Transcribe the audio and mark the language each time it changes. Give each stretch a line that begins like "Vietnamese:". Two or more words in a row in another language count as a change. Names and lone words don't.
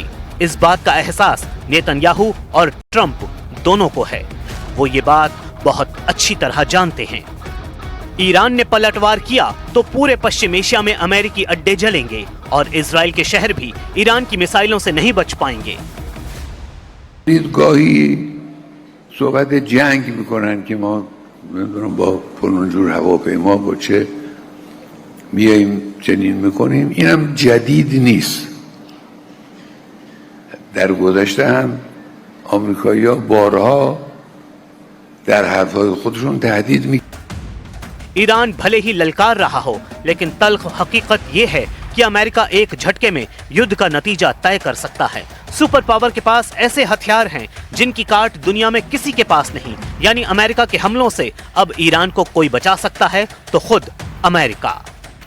Hindi: इस बात का एहसास नेतन्याहू और ट्रंप दोनों को है। वो ये बात बहुत अच्छी तरह जानते हैं। ईरान ने पलटवार किया तो पूरे पश्चिम एशिया में अमेरिकी अड्डे जलेंगे और इजराइल के शहर भी ईरान की मिसाइलों से नहीं बच पाएंगे।
Persian: گاهی صحبت جنگ میکنن که ما نمیدونم با فلان جور هواپیما با چه میاییم چنین میکنیم. اینم جدید نیست. در گذشته هم آمریکایی‌ها بارها در حرفهای خودشون تهدید می
Hindi: ईरान भले ही ललकार रहा हो, लेकिन तल्ख हकीकत ये है कि अमेरिका एक झटके में युद्ध का नतीजा तय कर सकता है।
English: super power
Hindi: के पास ऐसे हथियार हैं जिनकी काट दुनिया में किसी के पास नहीं। यानी अमेरिका के हमलों से अब ईरान को कोई बचा सकता है तो खुद अमेरिका।